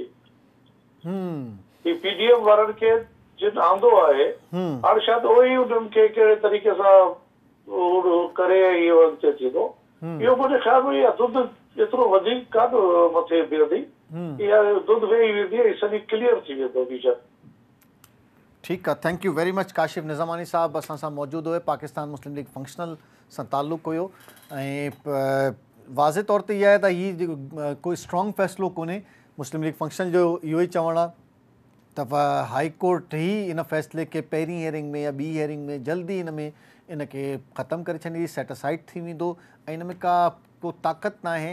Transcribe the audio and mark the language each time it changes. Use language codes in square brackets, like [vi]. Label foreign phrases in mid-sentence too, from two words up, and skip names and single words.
[sd] ही पीडीएम वारनि खे जिन आंदो आहे हाणे शायदि उहो ई उन्हनि खे कहिड़े तरीक़े सां करे इहो अॻिते थींदो। इहो मुंहिंजे ख़्याल में इहा दुध एतिरो वधीक कान मथे बीहंदी, इहा दुध वेही वेंदी ऐं सॼी क्लियर थी वेंदो विजन। ठीकु आहे, [en] thank you very much [sd] काशिफ निज़ामानी साहब असां सां मौजूदु हुए। पाकिस्तान मुस्लिम लीग फंक्शनल सां ताल्लुक़ु हुयो ऐं वाज़े तौर ते इहा आहे त हीउ कोई स्ट्रॉन्ग फ़ैसिलो कोन्हे। मुस्लिम लीग फंक्शन जो इहो ई चवणु आहे त [en] High Court [sd] ई इन फ़ैसिले खे पहिरीं हियरिंग में या ॿी हियरिंग में जल्दी इन में इन खे ख़तमु करे छॾींदी, सेटिसाइड थी वेंदो ऐं इन में का को ताक़त न आहे।